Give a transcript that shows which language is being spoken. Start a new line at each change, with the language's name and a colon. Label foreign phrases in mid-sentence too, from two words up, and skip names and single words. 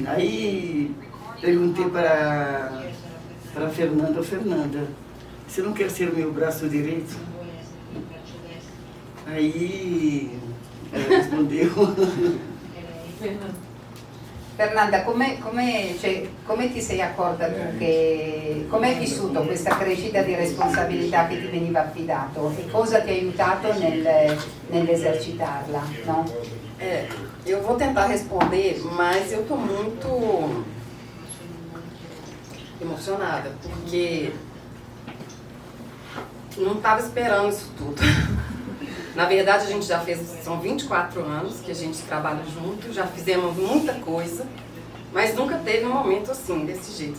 Portuguese: Aí perguntei para Fernanda, você não quer ser o meu braço direito? Aí ela respondeu... Fernanda,
Italian: come ti sei accorta tu come hai vissuto questa crescita di responsabilità che ti veniva affidato e cosa ti ha aiutato nell'esercitarla, no?
Portuguese: Eu vou tentar responder, mas eu estou muito emocionada, porque não estava esperando isso tudo. Na verdade, a gente já fez, são 24 anos que a gente trabalha junto, já fizemos muita coisa, mas nunca teve um momento assim, desse jeito.